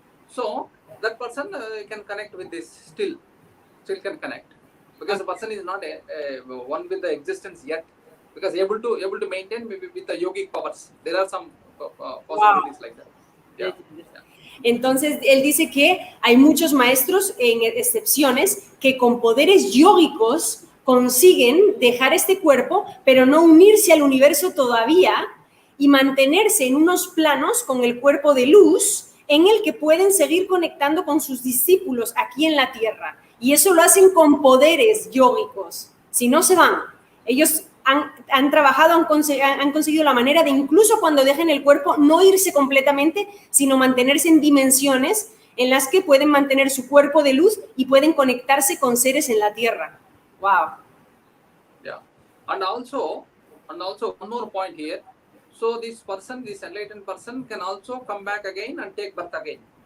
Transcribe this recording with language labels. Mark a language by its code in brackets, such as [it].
[en] So that person can connect with this, still can connect, because the person is not one with the existence yet, because able to maintain maybe with the yogic powers. There are some possibilities like that. [es] Entonces, él dice que hay muchos maestros, en excepciones, que con poderes yógicos consiguen dejar este cuerpo, pero no unirse al universo todavía y mantenerse en unos planos con el cuerpo de luz en el que pueden seguir conectando con sus discípulos aquí en la Tierra. Y eso lo hacen con poderes yógicos. Si no, se van. Ellos han trabajado, han conseguido la manera de, incluso cuando dejen el cuerpo, no irse completamente, sino mantenerse en dimensiones en las que pueden mantener su cuerpo de luz y pueden conectarse con seres en la Tierra. [en] Wow. Yeah. And also one more point here. So this enlightened person can also come back again and take birth again.